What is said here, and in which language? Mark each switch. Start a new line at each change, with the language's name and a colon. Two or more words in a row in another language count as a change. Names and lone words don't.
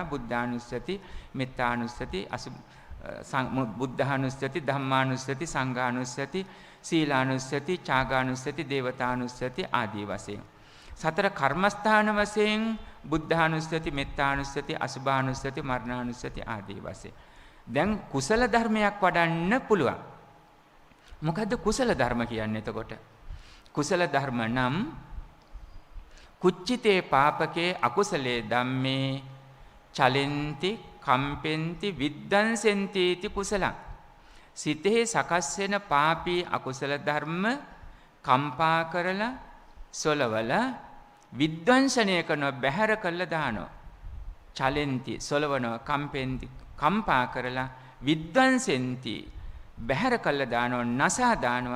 Sinhala: බුද්ධානුස්සති, මෙත්තානුස්සති, බුද්ධානුස්සති, ධම්මානුස්සති, සංඝානුස්සති, සීලානුස්සති, ඡාගානුස්සති, දේවතානුස්සති ආදී වශයෙන්. සතර කර්මස්ථාන වශයෙන් බුද්ධානුස්සති, මෙත්තානුස්සති, අසුභානුස්සති, මරණානුස්සති ආදී වශයෙන්. දැන් කුසල ධර්මයක් වඩන්න පුළුවන්. මොකද්ද කුසල ධර්ම කියන්නේ එතකොට? කුසල ධර්ම නම්
Pali: කුච්චිතේ පාපකේ අකුසලේ ධම්මේ චලෙන්ති කම්පෙන්ති විද්දන්සෙන්ති इति කුසලං.
Sinhala: සිතේ සකස් වෙන පාපී අකුසල ධර්ම කම්පා කරලා සොලවලා විද්වංශනය කරන බැහැර කළා දානවා. චලෙන්ති සොලවනවා කම්පෙන්ති කම්පා කරලා විද්වංසෙන්ති බැහැර කළා දානවා නසා දානවා.